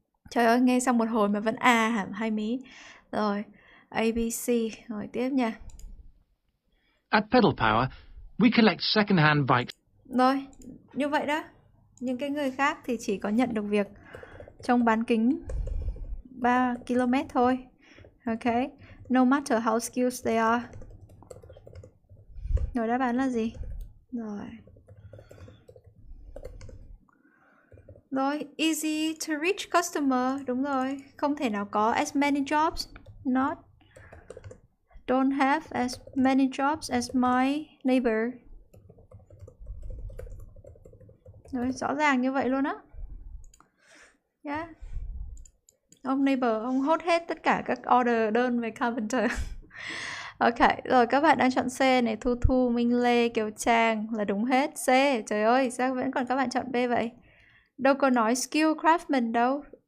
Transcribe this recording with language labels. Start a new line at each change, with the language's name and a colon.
Vietnamese: Trời ơi, nghe xong một hồi mà vẫn A hả? Hay mí. Rồi. ABC. Rồi tiếp nha.
English: At Pedal Power, we collect second-hand bikes.
Vietnamese: Rồi. Như vậy đó. Những cái người khác thì chỉ có nhận được việc trong bán kính 3 km thôi.
English: Okay. No matter how skilled they are.
Vietnamese: Rồi đáp án là gì? Rồi. Rồi,
English: easy to reach customer.
Vietnamese: Đúng rồi. Không thể nào có
English: as many jobs. Don't have as many jobs as my neighbor.
Vietnamese: Rồi, rõ ràng như vậy luôn á. Yeah. Ông neighbor, ông hốt hết tất cả các order đơn về carpenter. Ok, rồi các bạn đang chọn C này. Thu Thu, Minh Lê, Kiều Trang là đúng hết. C, trời ơi, sao vẫn còn các bạn chọn B vậy? Đâu có nói skill craftsman đâu.